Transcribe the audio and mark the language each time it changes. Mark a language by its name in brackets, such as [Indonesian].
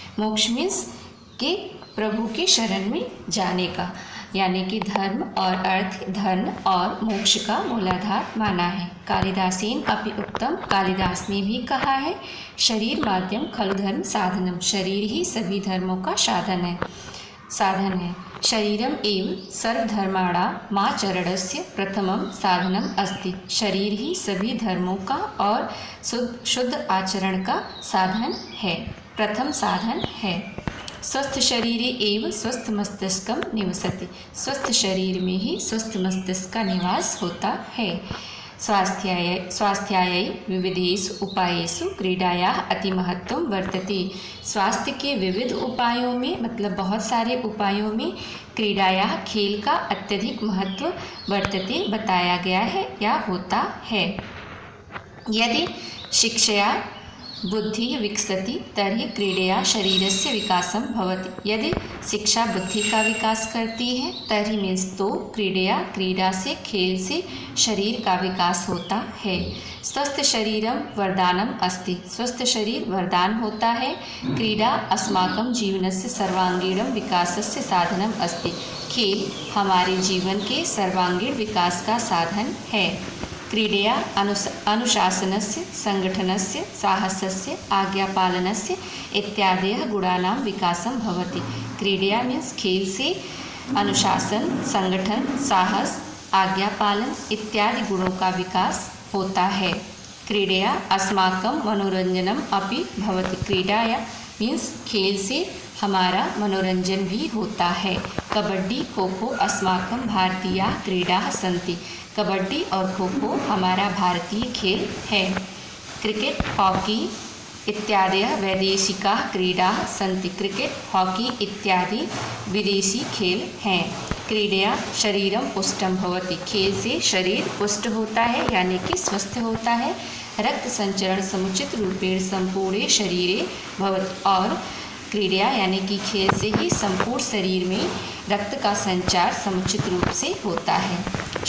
[Hindi] मोक्ष मीन्स के प्रभु के शरण में जाने का, यानी कि धर्म और अर्थ धन और मोक्ष का मूलाधार माना है। [Sanskrit] कालिदासेन अपि उत्तम। [Hindi] कालिदास ने भी कहा है [Sanskrit] शरीर माध्यम खलु धर्म साधनम। [Hindi] शरीर ही सभी धर्मों का साधन है। [Sanskrit] शरीरम एव सर्वधर्माणामाचरणस्य प्रथमम साधनम अस्ति। [Hindi] शरीर ही सभी धर्मों का और शुद्ध आचरण का साधन है, प्रथम साधन है। [Sanskrit] स्वस्थ शरीर एवं स्वस्थ मस्तिष्कम निवसति। [Hindi] स्वस्थ शरीर में ही स्वस्थ मस्तिष्क का निवास होता है। [Sanskrit] स्वास्थ्याय विविधेषु उपायेषु क्रीडाया अति महत्वम वर्तते। [Hindi] स्वास्थ्य के विविध उपायों में, मतलब बहुत सारे उपायों में, क्रीडाया खेल का अत्यधिक महत्व वर्तते बताया गया है या होता है। [Sanskrit] यदि शिक्षया बुद्धि विकसति तर्हि क्रीडया शरीरस्य विकासम भवति। [Hindi] यदि शिक्षा बुद्धि का विकास करती है तर्हि मीन्स तो क्रीडा से खेल से शरीर का विकास होता है। [Sanskrit] स्वस्थ शरीरम वरदानम अस्ति। [Hindi] स्वस्थ शरीर वरदान होता है। [Sanskrit] क्रीडा अस्माकं जीवनस्य सर्वांगीणम विकासस्य साधनम अस्ति। [Hindi] खेल हमारे जीवन के सर्वांगीण विकास का साधन है। [Sanskrit] क्रीडया अनुशासनस्य संगठनस्य साहसस्य आज्ञापालनस्य इत्यादयः गुणानां विकासं भवति। [Hindi] क्रीडया मीन्स खेल से अनुशासन संगठन साहस आज्ञापालन इत्यादि गुणों का विकास होता है। [Sanskrit] क्रीडया अस्माकं मनोरंजनम अपि भवति। [Hindi] क्रीडाया मीन्स खेल से हमारा मनोरंजन भी होता है। [Sanskrit] कबड्डी खो खो अस्माकं भारतीया क्रीडाः सन्ति। [Hindi] कबड्डी और खो खो हमारा भारतीय खेल है। [Sanskrit] क्रिकेट हॉकी इत्यादि वैदेशिकाः क्रीडाः सन्ति। [Hindi] क्रिकेट हॉकी इत्यादि विदेशी खेल हैं। [Sanskrit] क्रीडया शरीरम पुष्टम भवति। [Hindi] खेल से शरीर पुष्ट होता है, यानी कि स्वस्थ होता है। [Sanskrit] रक्त संचरण समुचित रूपेण संपूर्ण शरीरे भवति। [Hindi] और क्रीडा यानी कि खेल से ही संपूर्ण शरीर में रक्त का संचार समुचित रूप से होता है।